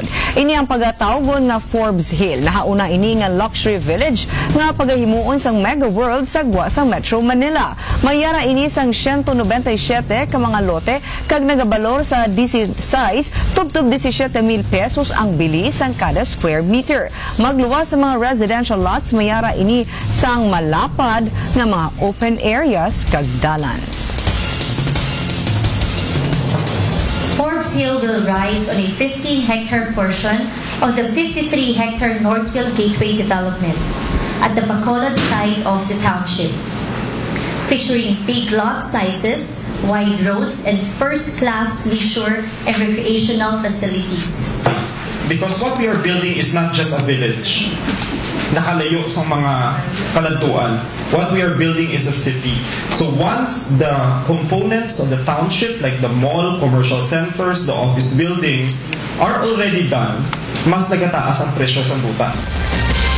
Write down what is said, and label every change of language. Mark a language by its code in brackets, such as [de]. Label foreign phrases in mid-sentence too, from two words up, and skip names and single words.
[hil] Ini ang pagatawgon nga Forbes Hill. Nahauna ini nga [en] luxury village [hil] nga pagahimuon sang Mega World sa gwa sang Metro Manila. Mayara ini sang 197 ka mga lote kag nagabalor sa 16 tubtub 17,000 pesos ang bili sang kada [en] square meter. [hil] Magluwas sa mga [en] residential lots, [hil] mayara ini sang malapad nga mga [en] open areas [hil] kag dalan. [en] Forbes Hill will rise on a 50-hectare portion of the 53-hectare North Hill Gateway development at the Bacolod side of the township, featuring big lot sizes, wide roads, and first-class leisure and recreational facilities. Because what we are building is not just a village. [hil] Nakalayo sa mga kalantuan. [en] What we are building is a city. So once the components of the township, like the mall, commercial centers, the office buildings, are already done, [hil] mas nagataas ang presyo sa buta.